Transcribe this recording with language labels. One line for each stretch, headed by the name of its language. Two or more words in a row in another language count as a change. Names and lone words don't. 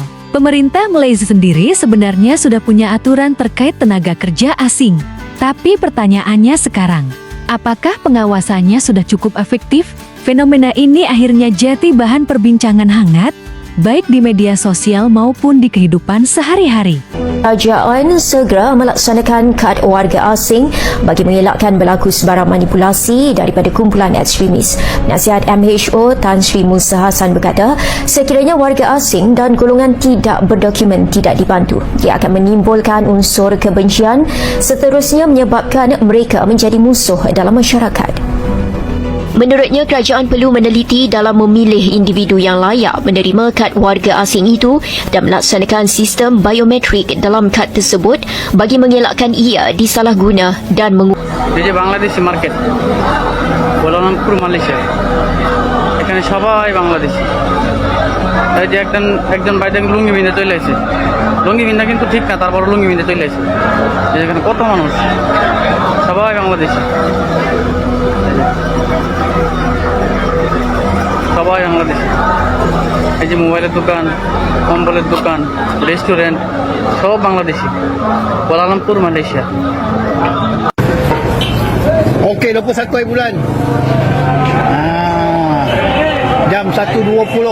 Indonesian: Pemerintah Malaysia sendiri sebenarnya sudah punya aturan terkait tenaga kerja asing. Tapi pertanyaannya sekarang, apakah pengawasannya sudah cukup efektif? Fenomena ini akhirnya jadi bahan perbincangan hangat, baik di media sosial maupun di kehidupan sehari-hari.
Malay: Kerajaan segera melaksanakan kad warga asing bagi mengelakkan berlaku sebarang manipulasi daripada kumpulan ekstremis. Penasihat MHO Tan Sri Musa Hassan berkata, sekiranya warga asing dan golongan tidak berdokumen tidak dibantu, ia akan menimbulkan unsur kebencian, seterusnya menyebabkan mereka menjadi musuh dalam masyarakat. Menurutnya, kerajaan perlu meneliti dalam memilih individu yang layak menerima kad warga asing itu dan melaksanakan sistem biometrik dalam kad tersebut bagi mengelakkan ia disalahguna dan
Bangla: এই যে বাংলাদেশি মার্কেট কুয়ালালামপুর মালয়েশিয়া, এখানে সবাই বাংলাদেশি। এই যে একজন ভাই দেখেন লুঙ্গি বিন্দে চলে আসে, লুঙ্গি বিন্দা কিন্তু ঠিক না, তারপর লুঙ্গি বিন্দে চলে আসে। এখানে কত মানুষ, সবাই বাংলাদেশি, সবাই বাংলাদেশি। এই যে মোবাইলের দোকান, কম্বলের দোকান, রেস্টুরেন্ট সব বাংলাদেশি, কুয়ালালামপুর মালয়েশিয়া।
Malay: Okey, 21 bulan. Jam 1.20.